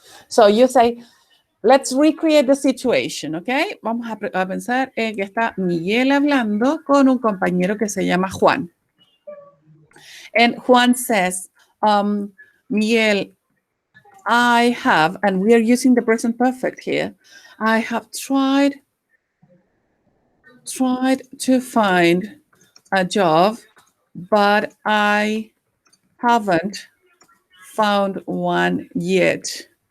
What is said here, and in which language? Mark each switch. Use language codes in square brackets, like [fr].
[en] So you say, let's recreate the situation, okay? [es] Vamos a pensar en que está Miguel hablando con un compañero que se llama Juan. [en] And Juan says, Miguel, I have, and we are using the present perfect here, I have tried to find a job, but I haven't found one yet.